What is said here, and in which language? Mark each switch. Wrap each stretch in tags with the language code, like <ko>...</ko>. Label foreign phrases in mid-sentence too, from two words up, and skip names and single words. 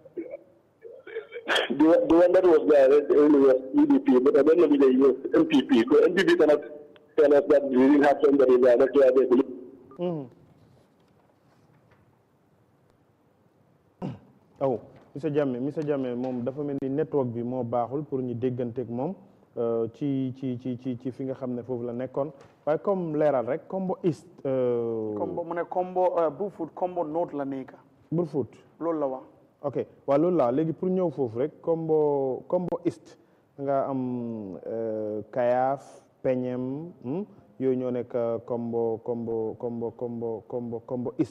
<en>The one that was there was EDP, but I don't know if they use MPP. So MPP cannot tell us that we didn't have somebody there. That's why they believe. Oh, Mr.</en> <wo>Jammeh moom dafa mel ni network bi moo baaxul pour ñu dégganteeg moom ci fi nga xam ne foofu la nekkoon waaye comme leeral rek Kombo East. Kombo mu ne Kombo Brufut Kombo North la nekk. Brufut. loolu la wax. ok waaw loolu la léegi pour ñëw foofu rek Kombo East nga am Kayaaf Peñem yooyu ñoo nekk Kombo East.</wo>